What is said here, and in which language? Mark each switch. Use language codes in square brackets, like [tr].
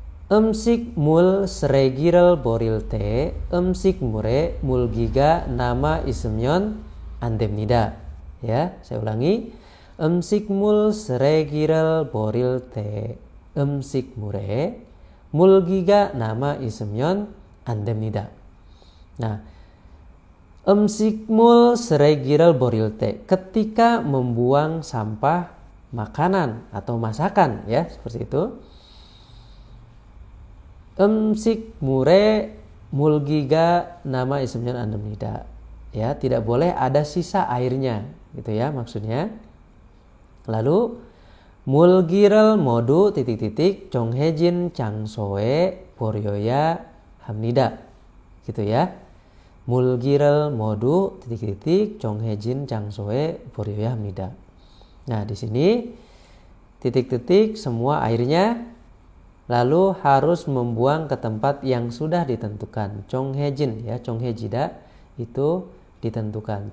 [ko] 음식물 쓰레기를 버릴 때 음식물에 물기가 남아 있으면 안 됩니다. [id] Ya, saya ulangi. [ko] 음식물 쓰레기를 버릴 때 음식물에 물기가 남아 있으면 안 됩니다. [id] Nah, [ko] 음식물 쓰레기를 버릴 때, [id] ketika membuang sampah makanan atau masakan, ya, seperti itu. [ko] 음식물에 물기가 남아 있으면 안 됩니다. [id] Ya, tidak boleh ada sisa airnya, gitu ya maksudnya. Lalu [ko] 물기를 모두 titik-titik 정해진 장소에 버려야 합니다. [id] Gitu ya. [ko] 물기를 모두 titik-titik 정해진 장소에 버려야 합니다. [id] Nah, di sini titik-titik semua airnya, lalu harus membuang ke tempat yang sudah ditentukan. 정해진, ya, 정해지다 itu ditentukan.